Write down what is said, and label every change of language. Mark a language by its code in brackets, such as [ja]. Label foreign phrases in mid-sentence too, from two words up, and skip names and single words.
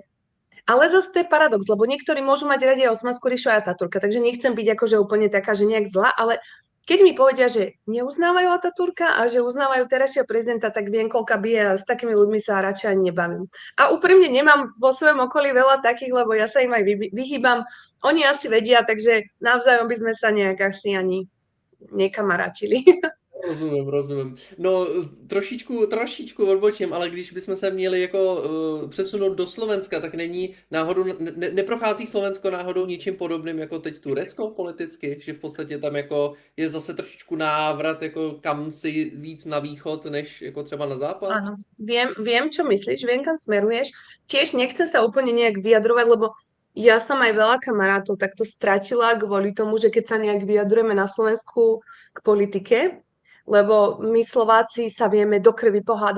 [sk] Ale zase to je paradox, lebo niektorí môžu mať radi aj Osmanskú ríšu a Atatürka, takže nechcem byť akože úplne taká, že nejak zlá, ale keď mi povedia, že neuznávajú Atatürka a že uznávajú terajšieho prezidenta, tak viem, koľka bije a s takými ľuďmi sa radšej ani nebavím. A úprimne nemám vo svojom okolí veľa takých, lebo ja sa im aj vyhýbam. Oni asi vedia, takže navzájom by sme sa nejak asi ani nekamarátili. [cs] Rozumím. No, trošičku odbočím, ale když bychom se měli jako přesunout do Slovenska, tak není náhodou, neprochází Slovensko náhodou ničím podobným jako teď Turecko politicky, že v podstatě tam jako je zase trošičku návrat jako kam si víc na východ, než jako třeba na západ? [sk] Áno, viem, čo myslíš, viem, kam smeruješ. Tiež nechcem sa úplne nejak vyjadrovať, lebo ja som aj veľa kamarátov takto stratila kvôli tomu, že keď sa nejak vyjadrujeme na Slovensku k politike, lebo my Slováci sa vieme do krvi pohádať.